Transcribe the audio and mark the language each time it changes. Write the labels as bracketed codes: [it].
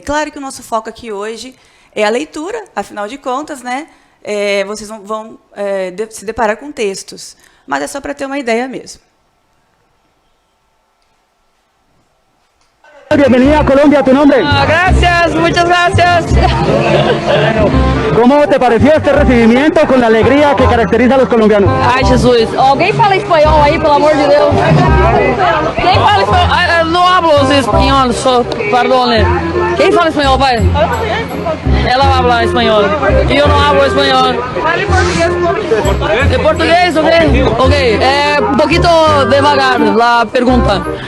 [pt] Claro que o nosso foco aqui hoje é a leitura, afinal de contas, né, vocês vão se deparar com textos, mas é só para ter uma ideia mesmo. [es] Bienvenida a Colombia, ¿tu nombre? Gracias, muchas gracias. ¿Cómo te pareció este recibimiento con la alegría que caracteriza a los colombianos? [pt] Ai, Jesus. Alguém fala espanhol aí, pelo amor de Deus? Quem fala espanhol? Não hablo espanhol, só, perdone. Quem fala espanhol, pai? Ela habla espanhol. E eu não hablo espanhol. Fale português. ¿De português? Ok. [es] Un poquito [pt] devagar la pergunta.